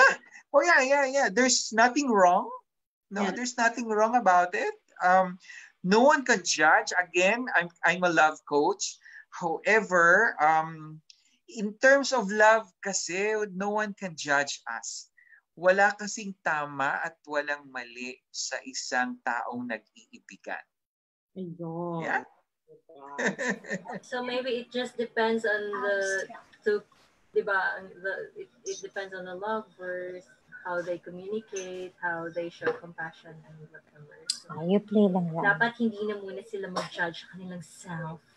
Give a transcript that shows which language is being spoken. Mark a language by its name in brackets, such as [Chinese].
[English] Yeah. Oh yeah. There's nothing wrong. No, Yeah. There's nothing wrong about it. No one can judge. Again, I'm a love coach. However, in terms of love kasi, no one can judge us. [Filipino] Wala kasing tama at walang mali sa isang taong nag-iibigan. Ayun. [English] Yeah? So maybe it just depends on it depends on the lovers, how they communicate, how they show compassion and whatever. So, You play lang yan. [Filipino] dapat hindi na muna sila mag-judge sa kanilang self.